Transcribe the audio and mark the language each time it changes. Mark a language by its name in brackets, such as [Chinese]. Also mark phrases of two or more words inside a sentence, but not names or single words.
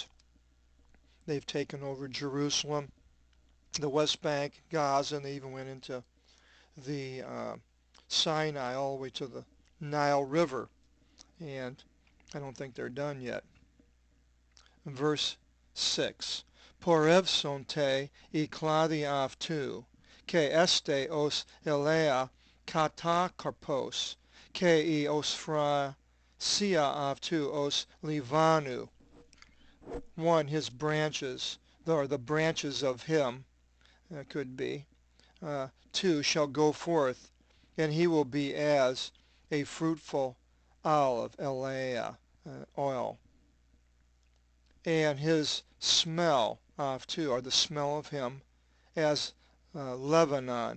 [English] They've taken over Jerusalem, the West Bank, Gaza, and they even went into the Sinai all the way to the Nile River, and I don't think they're done yet. Verse 6, [Greek] πορεύσονται οἱ κλάδοι αὐτοῦ, καὶ ἔσται ὡς ἐλαία κατάκαρπος, καὶ ἡ ὀσφρασία αὐτοῦ ὡς Λιβάνου. [English] 1, his branches, or the branches of him, could be. 2, shall go forth, and he will be as a fruitful olive, elea, oil. And his smell of too, or the smell of him, as Lebanon.